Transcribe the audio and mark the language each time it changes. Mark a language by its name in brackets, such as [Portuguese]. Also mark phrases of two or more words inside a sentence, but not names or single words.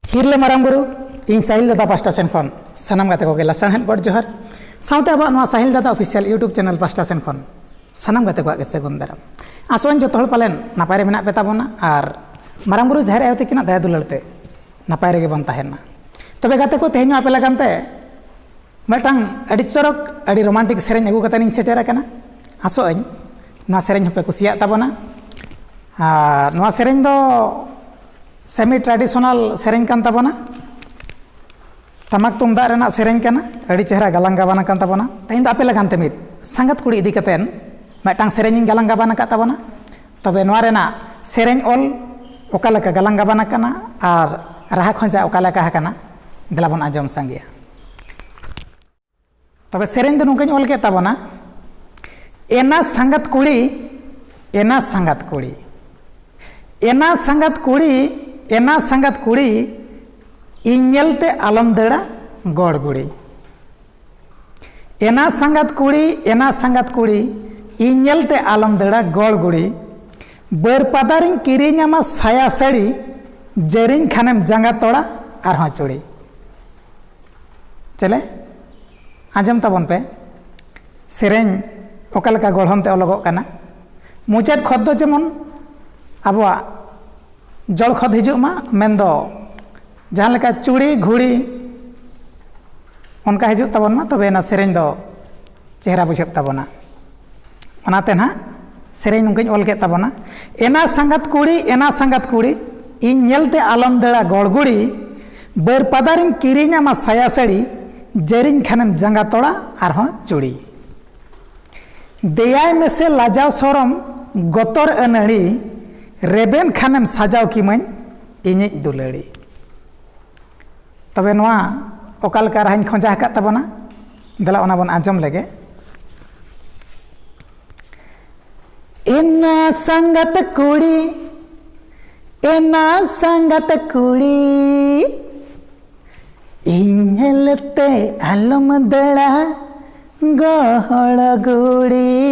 [Santali] हिरले मारांग बुरु इन साहिल दादा पास्टा सेन खन सानाम गाते को गेला सानहेल बड़ जोहार साउते अब नवा साहिल दादा [English] official YouTube channel [Santali] पास्टा सेन खन सानाम गाते को गेसे गुन दाराम आसोन जो तोड़ पालेन नापाय रे मेना पे ताबोना आर मारांग बुरु जाहेर आयते किना दया दुलारते नापाय रे गे बन ताहेना तबे गाते को तेहेन आपे लगानते मिदटांग अडी चरक अडी रोमांटिक सेरेन अगु कते नि सेटेर आकना आसोन नवा सेरेन हपे कुसिया ताबोना आर नवा सेरेन दो [English] semi traditional [Santali] सेरेन कान ताबोना टमाक तुमदाग रेना सेरेन काना अड़ी चेहरा गालांग गाबाना कान ताबोना तेहेन दो आपे लगानते मिद संगत कुड़ी इदी कतेन मिदटांग सेरेन गालांग गाबाना का ताबोना तबे नवा रेना सेरेन ऑल ओका लेका गालांग गाबाना काना आर राहा खंजा ओका लेका हाकाना देला बन आजम सांगिया तबे सेरेन दो नुकाኝ ऑल के ताबोना एना संगत कुड़ी एना संगत कुड़ी एना संगत कुड़ी एना संगत कुड़ी इन्यलते आलम दड़ा गड़ गुड़ी एना संगत कुड़ी इन्यलते आलम दड़ा गड़ गुड़ी बर पदारिं किरीनामा साया साड़ी जरिन खानेम जांगा तोड़ा आरहा चुड़ी चले आजम ताबन पे सेरेन ओकालका गढ़मते अलगो काना मुचाद खद दो जेमन आबुआ जड़ खद हिजुमा मेनदो जहाँ लेका चूड़ी घुड़ी उनका हिजुग ताबन मा तबे ना सेरेन दो चेहरा बुझाब ताबोना ओनाते ना सेरेन नुकाኝ ऑल के ताबोना एना संगत कुड़ी इन नेलते आलम दड़ा गड़गुड़ी बर पदारिं किरीनामा साया साड़ी जरिन खानेम जांगा तोड़ा आरहों चूड़ी देयाय में से लाजाव सरम गतर अनड़ी रेबेन खानेम साजाव किमन इनिज दुलड़ी तबे नवा ओकालका राहाñ खोजा हका ताबोना देला ओना बन आजम लेगे एना संगत कुड़ी इन्हेलते आलम दड़ा गहड़ गुड़ी